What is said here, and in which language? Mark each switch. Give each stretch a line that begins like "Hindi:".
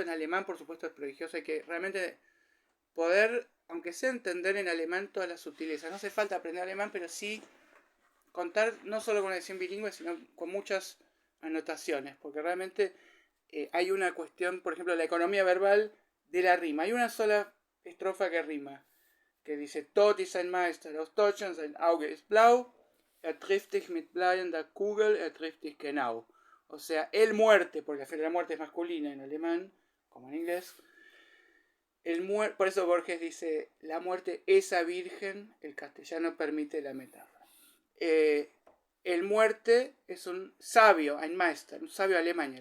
Spanish: En alemán, por supuesto, es prodigioso. Hay que realmente poder, aunque sea entender en alemán todas las sutilezas. No hace falta aprender alemán, pero sí contar no solo con una edición bilingüe, sino con muchas anotaciones. Porque realmente hay una cuestión, por ejemplo, la economía verbal de la rima. Hay una sola estrofa que rima, que dice,
German: Tod ist ein Meister aus Deutschland, sein Auge ist blau, trifft dich mit bleiernder Kugel, trifft dich genau.
Spanish: O sea, el muerte, porque la muerte es masculina en alemán, como en inglés. Por eso Borges dice, la muerte esa virgen, el castellano permite la metáfora. El muerte es un sabio,
German: ein Meister,
Spanish: un sabio alemán.